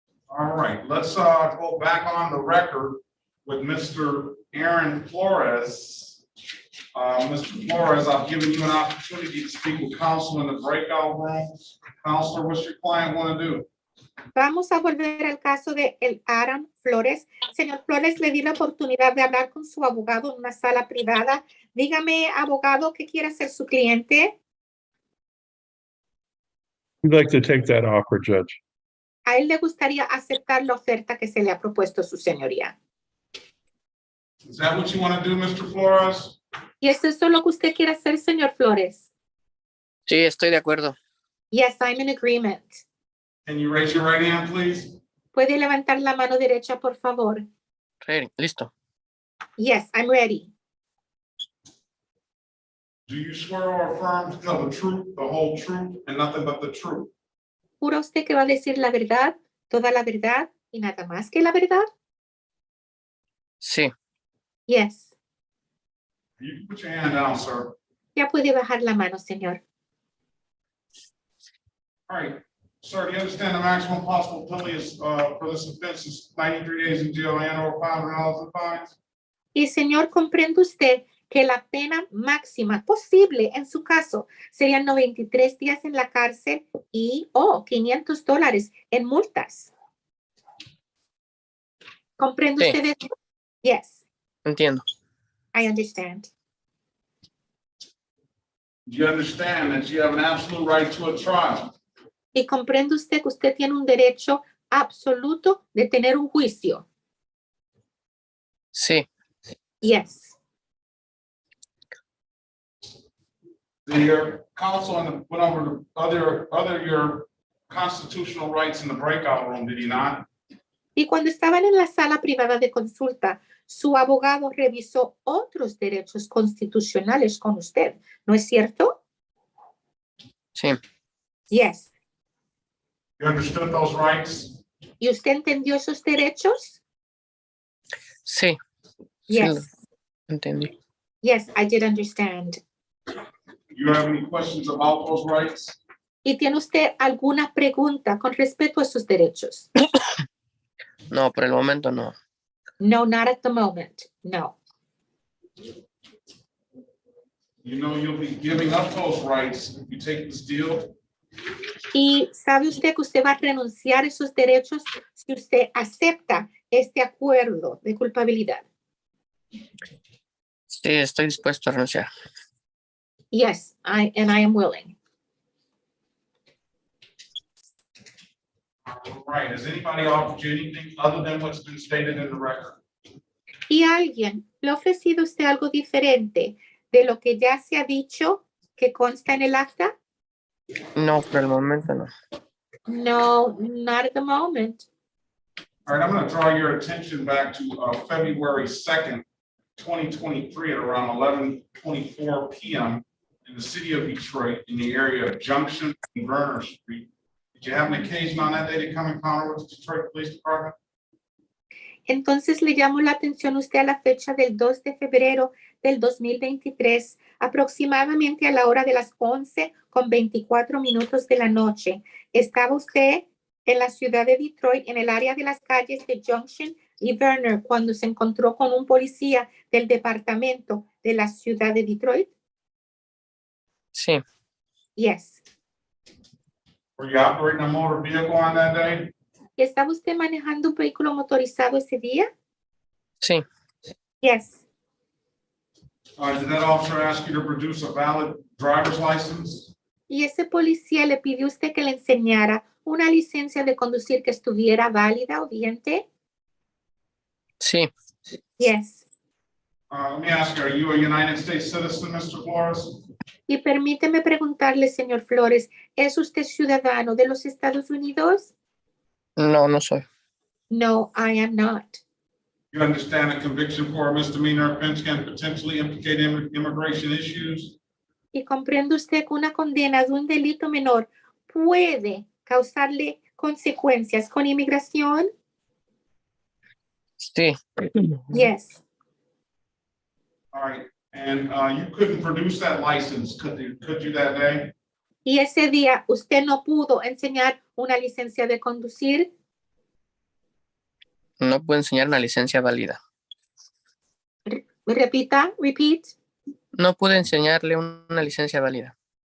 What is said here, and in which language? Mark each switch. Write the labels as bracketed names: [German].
[English] All right, let's go back on the record with Mr. Aaron Flores. Mr. Flores, I've given you an opportunity to speak with counsel in the breakout room. Counselor, what's your client want to do? [Spanish] Vamos a volver al caso de el Aaron Flores. Señor Flores, le di la oportunidad de hablar con su abogado en una sala privada. Dígame, abogado, ¿qué quiere hacer su cliente? [English] We'd like to take that offer, Judge. [Spanish] a él le gustaría aceptar la oferta que se le ha propuesto su señoría. [English] Is that what you want to do, Mr. Flores? [Spanish] ¿Y es eso lo que usted quiere hacer, señor Flores? Sí, estoy de acuerdo. [English] Yes, I'm in agreement. Can you raise your right hand, please? [Spanish] ¿Puede levantar la mano derecha, por favor? [English] Ready, [Spanish] listo. [English] Yes, I'm ready. Do you swear or affirm to tell the truth, the whole truth, and nothing but the truth? [Spanish] ¿Jura usted que va a decir la verdad, toda la verdad y nada más que la verdad? Sí, [English] Yes. You can put your hand down, sir. [Spanish] Ya puede bajar la mano, señor. [English] All right, sir, do you understand the maximum possible penalty is, for this offense is 93 days in jail and or $500 in fines? [Spanish] Y señor, ¿comprende usted que la pena máxima posible en su caso serían 93 días en la cárcel y $500 en multas? ¿Comprende Sí. usted eso? [English] Yes, [Spanish] entiendo. [English] I understand. Do you understand that you have an absolute right to a trial? [Spanish] Y comprende usted que usted tiene un derecho absoluto de tener un juicio. Sí, [English] Yes. The counsel went over the other your constitutional rights in the breakout room, did he not? [Spanish] Y cuando estaban en la sala privada de consulta, su abogado revisó otros derechos constitucionales con usted, ¿no es cierto? sí, [English] Yes. You understood those rights? [Spanish] ¿Y usted entendió esos derechos? sí. [English] Yes. [Spanish] Entendí. [English] Yes, I did understand. You have any questions about those rights? [Spanish] ¿Y tiene usted alguna pregunta con respecto a esos derechos? No, por el momento no. [English] No, not at the moment. No. You know you'll be giving up those rights if you take this deal. [Spanish] ¿Y sabe usted que usted va a renunciar a esos derechos si usted acepta este acuerdo de culpabilidad? Sí, estoy dispuesto a renunciar. [English] Yes, I am willing. Right, has anybody offered you anything other than what's been stated in the record? [Spanish] ¿Y alguien le ha ofrecido usted algo diferente de lo que ya se ha dicho que consta en el acta? No, por el momento no. [English] No, not at the moment. All right, I'm going to draw your attention back to February 2nd, 2023 at around 11:24 p.m. in the city of Detroit in the area of Junction and Verner Street. Did you have an occasion on that day to come encounter with the Detroit Police Department? [Spanish] Entonces le llamo la atención usted a la fecha del 2 de febrero del 2023, aproximadamente a la hora de las 11:24 de la noche. ¿Estaba usted en la ciudad de Detroit, en el área de las calles de Junction y Verner, cuando se encontró con un policía del departamento de la ciudad de Detroit? Sí, [English] Yes. Were you operating a motor vehicle on that day? [Spanish] ¿Estaba usted manejando un vehículo motorizado ese día? sí, [English] Yes. Did that officer ask you to produce a valid driver's license? [Spanish] ¿Y ese policía le pidió a usted que le enseñara una licencia de conducir que estuviera válida o vigente? sí, [English] Yes. Let me ask you, are you a United States citizen, Mr. Flores? [Spanish] Y permíteme preguntarle, señor Flores, ¿es usted ciudadano de los Estados Unidos? no, no soy. [English] No, I am not. You understand a conviction for a misdemeanor offense can potentially implicate immigration issues? [Spanish] ¿Y comprende usted que una condena de un delito menor puede causarle consecuencias con inmigración? Sí, [English] Yes. All right, and you couldn't produce that license, could you that day? [Spanish] ¿Y ese día usted no pudo enseñar una licencia de conducir? no puedo enseñar una licencia válida. Repita, [English] repeat. [Spanish] No pude enseñarle una licencia válida.